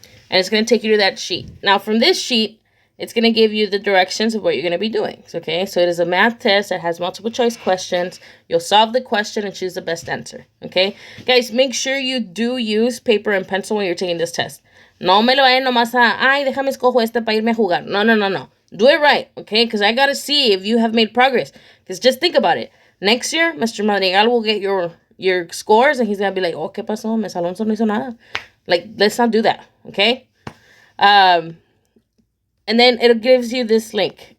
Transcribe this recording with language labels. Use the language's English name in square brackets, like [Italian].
[English] And it's going to take you to that sheet. Now from this sheet, it's going to give you the directions of what you're going to be doing. Okay, so it is a math test that has multiple choice questions. You'll solve the question and choose the best answer. Okay, guys, make sure you do use paper and pencil when you're taking this test. [Spanish] No me lo vayan nomás ay, déjame escojo este para irme a jugar. [English] No. Do it right, okay? Because I got to see if you have made progress. Because just think about it. Next year, Mr. Madrigal will get your scores and he's going to be like, oh, [Spanish] ¿qué pasó? [English] Miss Alonso [Spanish] no hizo nada. [English] Like, let's not do that, okay? And then it gives you this link.